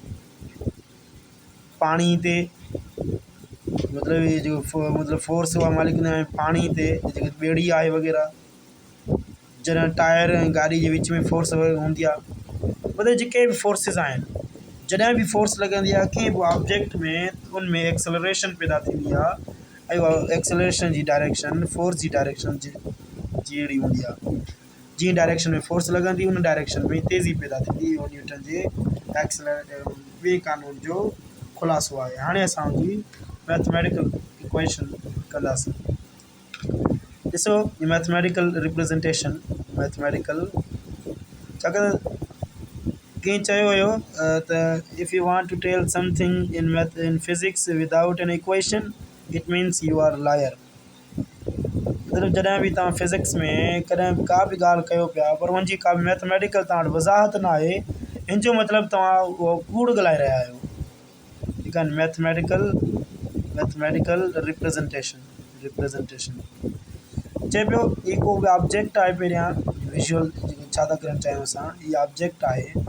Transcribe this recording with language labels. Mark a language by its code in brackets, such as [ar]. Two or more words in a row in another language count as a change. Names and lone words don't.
[sd] पाणी ते मतिलबु इहे जेको फोर्स उहा मालिक न पाणी ते जेकी ॿेड़ी आहे वग़ैरह जॾहिं टायर ऐं गाॾी जे विच में फोर्स हूंदी आहे मतिलबु जेके बि फोर्सिस आहिनि जॾहिं बि फोर्स लॻंदी आहे कंहिं बि ऑब्जेक्ट में उनमें एक्सेलरेशन पैदा थींदी आहे ऐं उहा एक्सेलरेशन जी डायरेक्शन फोर्स जी डायरेक्शन जहिड़ी हूंदी आहे जीअं डायरेक्शन में फोर्स लॻंदी उन डायरेक्शन में तेज़ी पैदा थींदी इहो न्यूटन जे ॿिए कानून जो ख़ुलासो आहे हाणे असां हुनजी [en] mathematical equation [sd] कंदासीं ॾिसो [en] mathematical representation [sd] मैथमेटिकल छाकाणि कंहिं चयो हुयो त [en] if you want to tell something in physics without an equation it means you are liar [sd] मतिलबु जॾहिं बि तव्हां फिज़िक्स में कॾहिं बि का बि ॻाल्हि कयो पिया पर हुनजी का बि मैथमेटिकल तव्हां वटि वज़ाहत न आहे हिन जो मतिलबु तव्हां उहो कूड़ ॻाल्हाए रहिया आहियो ठीकु आहे [en] mathematical representation [sd] चए पियो ही को बि ऑब्जेक्ट आहे पहिरियां विजुअल जेको छा था करणु चाहियूं असां हीअ ऑब्जेक्ट आहे